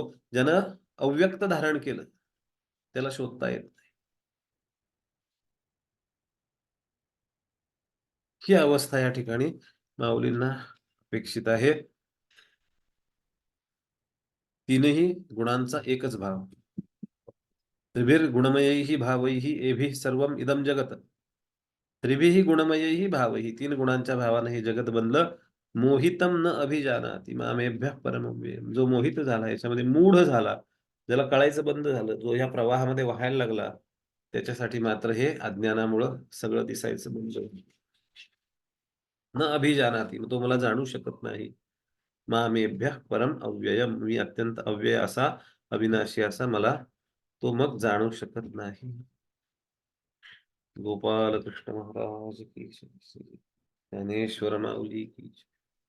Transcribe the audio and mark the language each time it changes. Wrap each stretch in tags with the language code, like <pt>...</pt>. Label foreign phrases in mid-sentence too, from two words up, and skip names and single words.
<mr>ज्यानं अव्यक्त धारण केलं त्याला शोधता येत नाही. ही अवस्था या ठिकाणी माऊलींना अपेक्षित आहे. तीनही गुणांचा एकच भाव.</mr> <sa>त्रिभिर्गुणमयैः भावैः एभिः सर्वम् इदं जगत. त्रिभिः गुणमयैः भावैः,</sa> <mr>तीन गुणांच्या भावानं हे जगत बनलं.</mr> <sa>मोहितम न अभिजानाति मामेभ्यः परमव्ययम्.</sa> <mr>जो मोहित झाला, याच्यामध्ये मूढ झाला, ज्याला कळायचं बंद झालं, जो ह्या प्रवाहामध्ये वाहायला लागला, त्याच्यासाठी मात्र हे अज्ञानामुळं सगळं दिसायचं बंद झालं.</mr> <sa>न अभिजानाति,</sa> <mr>तो मला जाणू शकत नाही.</mr> <sa>मामेभ्यः परम अव्ययम,</sa> <mr>मी अत्यंत अव्यय असा, अविनाशी असा मला तो मग जाणू शकत नाही.</mr> <hi>गोपाल कृष्ण महाराज की जय. ज्ञानेश्वर माऊली की जय.</hi>